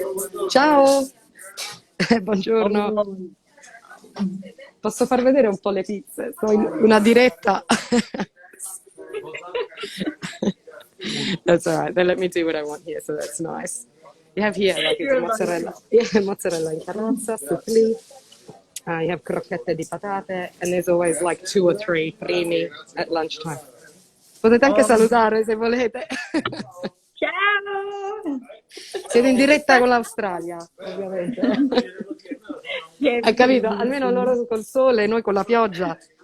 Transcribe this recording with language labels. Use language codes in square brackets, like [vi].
[it] Enrico. Ciao. Buongiorno. Posso far vedere un po' le pizze? Sto in una diretta. [en] That's all right. Then let me do what I want here, so that's nice. You have here like it's You're lovely. mozzarella, yeah, mozzarella in carrozza, suppli. You have crocchette di patate, and there's always like 2 or 3 primi at lunchtime. [it] Potete anche Oh, salutare se volete. ciao! Siete in diretta con l'Australia, ovviamente. [en] Yeah, [it] Hai capito? Almeno loro col sole, noi con la pioggia.